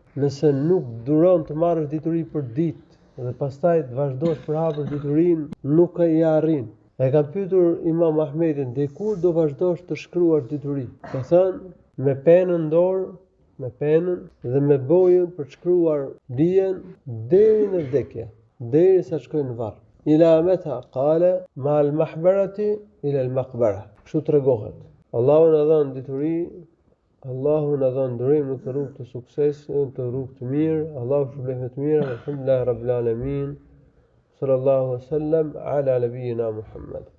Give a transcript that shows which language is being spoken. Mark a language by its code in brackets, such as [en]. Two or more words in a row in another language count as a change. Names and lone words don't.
[sq] Nëse nuk duron të marrësh dituri për ditë, dhe pastaj të vazhdosh për hapur diturinë, nuk e ja arrin. E ka pyetur Imam Ahmedin, "Deri kur do vazhdosh të shkruash dituri?" Ka thënë, "Me penën dorë, me penën dhe me bojën për të shkruar dijen deri në vdekje, derisa të shkoj në varr." [ar] إلى متى قال مع المحبرة إلى المقبرة. [sq] Kështu tregohet. Allahu na dhon dituri, Allahu na dhon durim në të rrugë të suksesit, në të rrugë të mirë. Allahu shpëlbej me të mira. [ar] الحمد لله رب العالمين. صلى الله عليه وسلم على نبينا محمد.